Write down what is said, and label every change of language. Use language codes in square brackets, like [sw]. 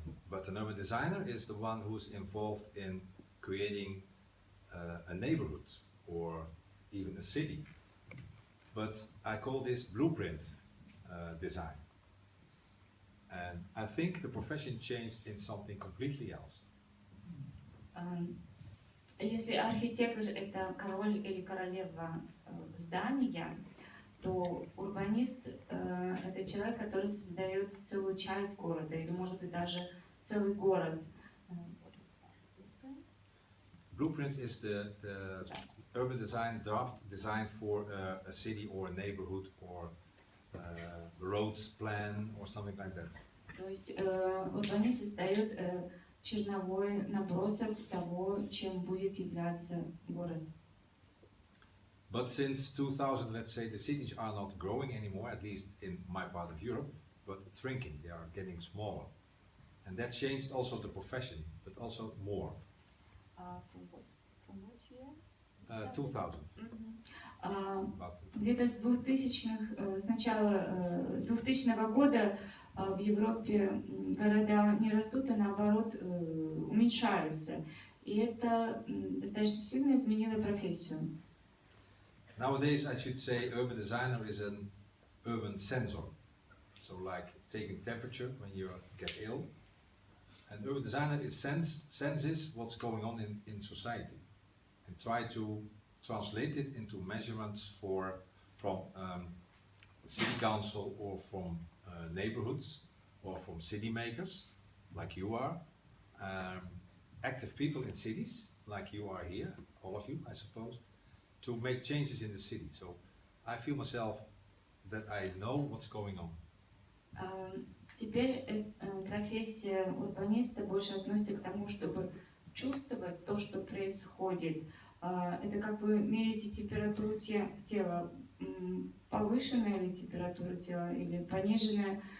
[en] But an urban designer is the one who's involved in creating a neighborhood or even a city. But I call this blueprint design. And I think the profession changed in something completely else. [ru] Если архитектор — это король или королева здания, то урбанист — это человек, который создает целую часть города, или, может быть, даже целый город. [en] Blueprint is the urban design, draft design for a city or a neighborhood or roads plan or something like that. [ru] То есть урбанист создает черновой набросок того, чем будет являться город. [en] But since 2000, let's say, the cities are not growing anymore, at least in my part of Europe, but shrinking. They are getting smaller. And that changed also the profession, but also more. From what year? 2000. [ru] Где-то с 2000-х, с 2000 года в Европе города не растут, а наоборот уменьшаются. И это достаточно сильно изменило профессию. [en] Nowadays, I should say, urban designer is an urban sensor. So, like taking temperature when you get ill. And urban designer senses what's going on in society and try to translate it into measurements from city council or from neighborhoods or from city makers, like you are, active people in cities, like you are here, all of you, I suppose, to make changes in the city. So I feel myself that I know what's going on. [ru] Теперь профессия урбаниста больше относится к тому, чтобы чувствовать то, что происходит. Это как вы меряете температуру тела, повышенная ли температура тела или пониженная.